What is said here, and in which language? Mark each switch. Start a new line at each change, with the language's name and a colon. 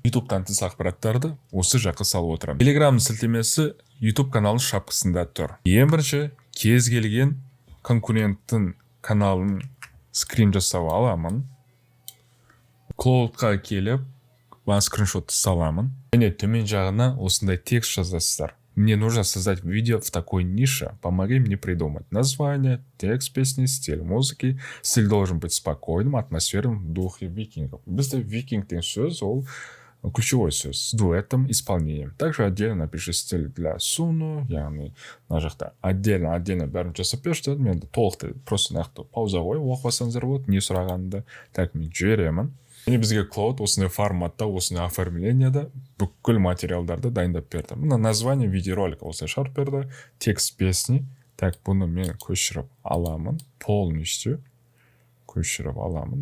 Kazakh: YouTube-тан тыс ақпараттарды осы жаққа салып отырамын. Telegram сілтемесі YouTube каналының шапкасында тұр. Ең бірінші, кез келген конкуренттің каналын скрин жасап аламын. Клоудқа келіп, скриншотты саламын. Және төмен жағына осындай текст жазасыздар.
Russian: Мне нужно создать видео в такой нише. Помоги мне придумать название, текст песни, стиль музыки. Стиль должен быть спокойным, атмосферным, в духе викингов.
Kazakh: Бізде викинг деген сөз, ол
Russian: ключевой
Kazakh: сөз
Russian: с дуэтом, исполнением. Также отдельно напиши стиль для суну,
Kazakh: яғни мына жақта
Russian: отдельно
Kazakh: бәрін жасап берші. Мен толықты
Russian: просто
Kazakh: нақты пауза қойып оқысаңыздар болады, не сұрағанды.
Russian: Так,
Kazakh: мен жіберемін. Және бізге Клауд осындай форматта, осындай оформленияда бүкіл материалдарды дайындап берді. Мына
Russian: название видеоролика
Kazakh: осылай шығарып берді.
Russian: Текст песни. Так,
Kazakh: бұны мен көшіріп аламын.
Russian: Полностью
Kazakh: көшіріп аламын.